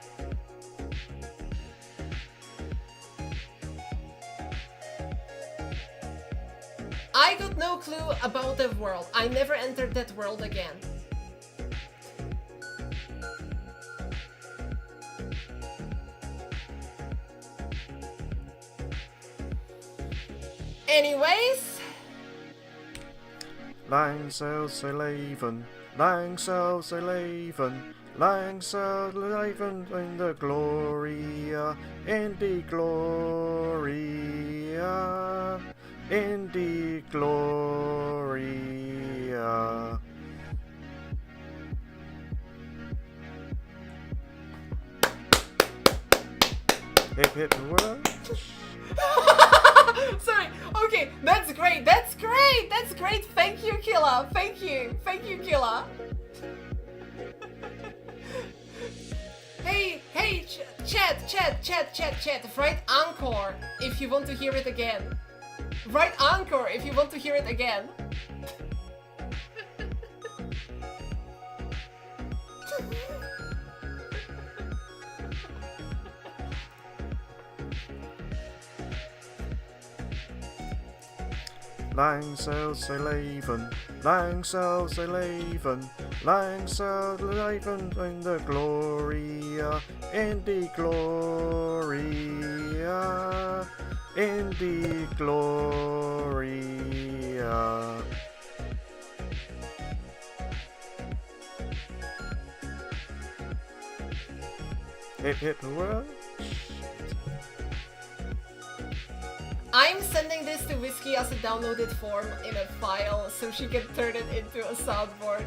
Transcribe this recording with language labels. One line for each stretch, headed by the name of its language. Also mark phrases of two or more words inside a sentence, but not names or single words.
English: I got no clue about the world. I never entered that world again. Anyways,
Dutch: Lang zal zij leven, lang zal zij leven, lang zal leven in de gloria, in die gloria, in die gloria.
English: Hip hip hurrah. sorry. Okay, that's great. That's great. That's great. Thank you, Killa. Thank you. Thank you, Killa. Hey, chat. Write encore if you want to hear it again. Write encore if you want to hear it again.
Dutch: Lang zal zij leven, lang zal zij leven, lang zal leven in de gloria, in die gloria, in die gloria.
English: Hip hip hurrah. I'm sending this to Whiskey as a downloaded form in a file so she can turn it into a soundboard.